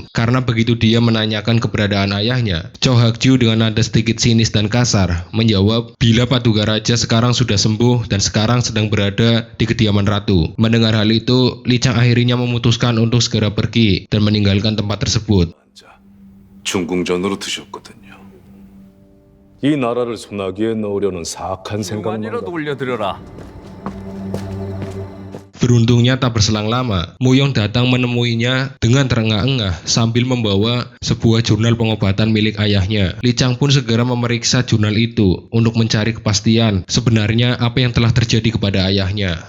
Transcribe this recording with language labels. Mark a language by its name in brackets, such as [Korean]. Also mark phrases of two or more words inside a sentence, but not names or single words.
[Indonesian] Karena begitu dia menanyakan keberadaan ayahnya, Cho Hak-ju dengan nada sedikit sinis dan kasar menjawab bila Paduka Raja sekarang sudah sembuh dan sekarang sedang berada di kediaman Ratu. Mendengar hal itu, Lee Chang akhirnya memutuskan untuk segera pergi dan meninggalkan tempat tersebut. [Korean] 중궁전으로 드셨거든요. 이 나라를 소나기에 넣으려는 사악한 생각만 만이라도 올려드려라. [Indonesian] Beruntungnya tak berselang lama, Mu Yong datang menemuinya dengan terengah-engah sambil membawa sebuah jurnal pengobatan milik ayahnya. Lee Chang pun segera memeriksa jurnal itu untuk mencari kepastian sebenarnya apa yang telah terjadi kepada ayahnya.